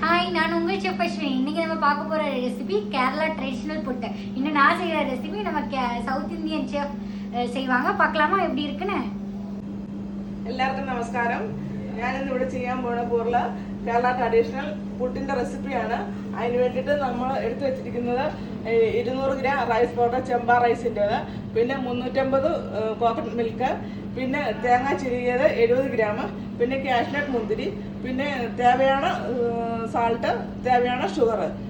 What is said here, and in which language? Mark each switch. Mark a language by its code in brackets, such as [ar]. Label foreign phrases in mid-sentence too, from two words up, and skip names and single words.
[ta] நான் உங்கள் செஃப் அஸ்வினி. இன்னைக்கு நம்ம பார்க்க போற ரெசிபி கேரளா ட்ரெடிஷனல் புட்டு. இன்னும் நான் செய்யற ரெசிபி நம்ம [en] south indian chef [ta] செய்வாங்க. பார்க்கலாமா எப்படி இருக்குன்னு? [ml] എല്ലാവർക്കും നമസ്കാരം. ഞാനിന്ന് ഇവിടെ ചെയ്യാൻ പോണ കേരള ട്രഡീഷണൽ പുട്ടിന്റെ റെസിപ്പിയാണ്. അതിന് വേണ്ടിയിട്ട് നമ്മൾ എടുത്തു വെച്ചിരിക്കുന്നത് 200 ഗ്രാം [en] rice powder [ml] ചെമ്പ റൈസിൻ്റെത്, പിന്നെ 350 [en] coconut milk, [ml] പിന്നെ തേങ്ങ ചിരികിയത് 70 ഗ്രാം, പിന്നെ കാഷ്നട്ട് മുന്തിരി, പിന്നെ തേവയാണ് സാൾട്ട്, തേവയാണ് ഷുഗർ.